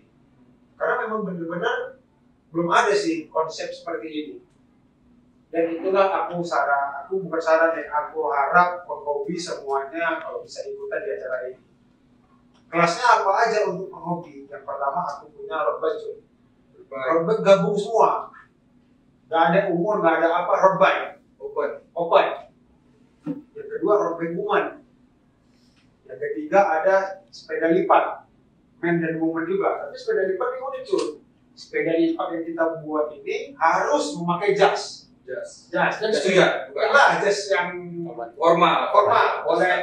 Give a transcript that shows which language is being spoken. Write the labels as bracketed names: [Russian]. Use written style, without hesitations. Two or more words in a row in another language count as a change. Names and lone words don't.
[Indonesian] Karena memang benar-benar belum ada sih konsep seperti ini. Dan itulah aku harap penghobi semuanya kalau bisa ikutan di acara ini. Kelasnya apa aja untuk penghobi? Yang pertama aku punya [English] road bike. Road bike [Indonesian] gabung semua. Gak ada umur, gak ada apa, [English] road bike. Open. [Indonesian] Yang kedua [English] road bike woman. [Indonesian] Yang ketiga ada sepeda lipat. Men dan woman juga. Tapi sepeda lipat ini unik tuh. Sepeda lipat yang kita buat ini harus memakai jas. Jas juga. Bukanlah jas yang formal.